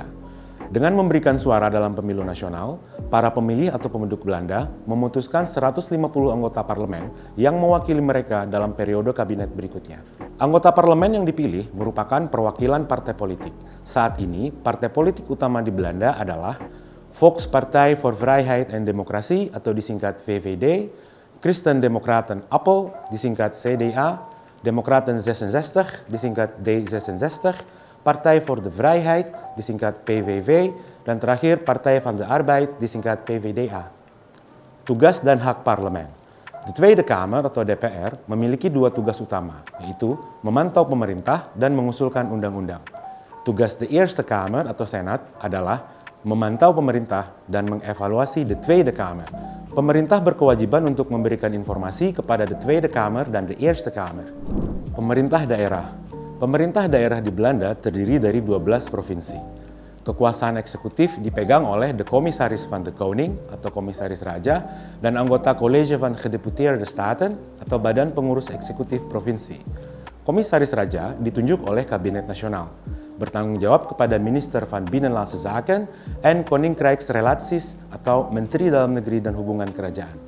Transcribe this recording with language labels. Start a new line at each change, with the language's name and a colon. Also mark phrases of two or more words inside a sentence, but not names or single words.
Indonesian: Dengan memberikan suara dalam pemilu nasional, para pemilih atau penduduk Belanda memutuskan 150 anggota parlemen yang mewakili mereka dalam periode kabinet berikutnya. Anggota parlemen yang dipilih merupakan perwakilan partai politik. Saat ini, partai politik utama di Belanda adalah Volkspartij voor Vrijheid en Democratie atau disingkat VVD, Christen-Democraten Appel disingkat CDA, Democraten 66 disingkat D66, Partij voor de Vrijheid disingkat PVV, dan terakhir Partij van de Arbeid disingkat PVDA. Tugas dan hak parlemen. De Tweede Kamer atau DPR memiliki 2 tugas utama, yaitu memantau pemerintah dan mengusulkan undang-undang. Tugas de Eerste Kamer atau Senat adalah memantau pemerintah dan mengevaluasi de Tweede Kamer. Pemerintah berkewajiban untuk memberikan informasi kepada de Tweede Kamer dan de Eerste Kamer. Pemerintah daerah. Pemerintah daerah di Belanda terdiri dari 12 provinsi. Kekuasaan eksekutif dipegang oleh de Commissaris van de Koning atau Komisaris Raja dan anggota College van Gedeputeerde Staten atau Badan Pengurus Eksekutif Provinsi. Komisaris Raja ditunjuk oleh Kabinet Nasional, bertanggung jawab kepada Minister van Binnenlandse Zaken en Koninkrijksrelaties atau Menteri Dalam Negeri dan Hubungan Kerajaan.